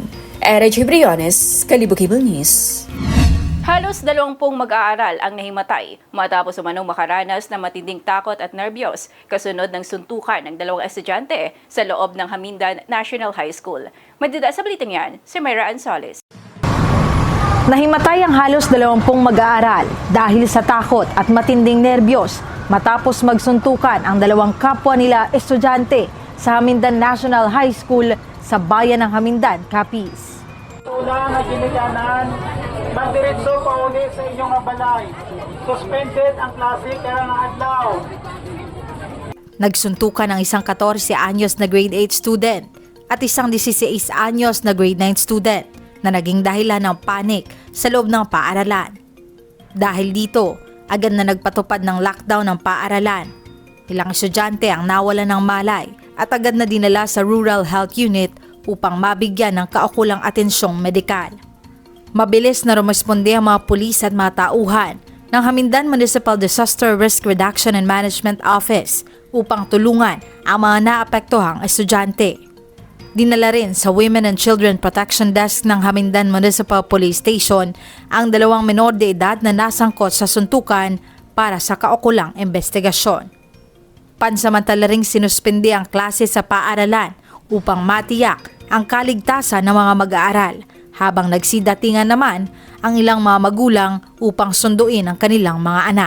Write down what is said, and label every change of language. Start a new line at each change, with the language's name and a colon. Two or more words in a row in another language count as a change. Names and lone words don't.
Filipino: Erich Briones, Kalibo Cable News. Halos 20 mag-aaral ang nahimatay matapos umanong makaranas ng matinding takot at nerbiyos kasunod ng suntukan ng 2 estudyante sa loob ng Hamindan National High School. Madida sa balitang yan, si Myra Ansoles. Nahimatay ang halos 20 mag-aaral dahil sa takot at matinding nerbiyos matapos magsuntukan ang 2 kapwa nila estudyante sa Hamindan National High School sa bayan ng Hamindan, Capiz.
Hiligaynon: Una na ginikanan, mandiretso pa uli sa inyong balay. Suspended ang klase karang adlaw.
Filipino: Nagsuntukan ang isang 14 anyos na
English: grade 8 student
Filipino: at isang 16 anyos na
English: grade 9 student
Filipino: na naging dahilan ng panik sa loob ng paaralan. Dahil dito, agad na nagpatupad ng lockdown ng paaralan. Ilang estudyante ang nawalan ng malay at agad na dinala sa Rural Health Unit upang mabigyan ng kaukulang atensyong medikal. Mabilis na rumisponde ang mga pulis at mga tauhan ng Hamindan Municipal Disaster Risk Reduction and Management Office upang tulungan ang mga naapektuhang estudyante. Dinala rin sa Women and Children Protection Desk ng Hamindan Municipal Police Station ang 2 menor de edad na nasangkot sa suntukan para sa kaukulang investigasyon. Pansamantala ring sinuspindi ang klase sa paaralan upang matiyak ang kaligtasan ng mga mag-aaral habang nagsidatingan naman ang ilang mga magulang upang sunduin ang kanilang mga anak.